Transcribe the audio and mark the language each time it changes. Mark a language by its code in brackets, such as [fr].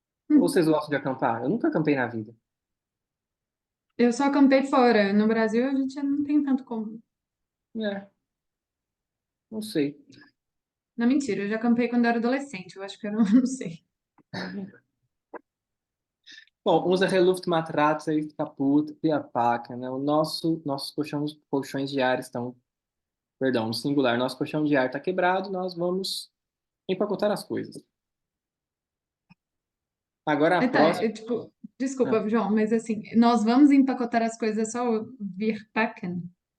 [pt] Ou vocês gostam de acampar? Eu nunca acampei na vida. Eu só acampei fora. No Brasil, a gente não tem tanto como. É, não sei. Não, mentira, eu já acampei quando eu era adolescente. Eu acho que eu não, não sei. [de] Bom, unsere Luftmatratze ist kaputt, wir packen, né? [pt] Nossos colchões de ar estão, perdão, no singular, nosso colchão de ar está quebrado, nós vamos empacotar as coisas. Agora a Tá, próxima. tipo, Ah, desculpa, João, mas assim, nós vamos empacotar as coisas só o [de] wir packen.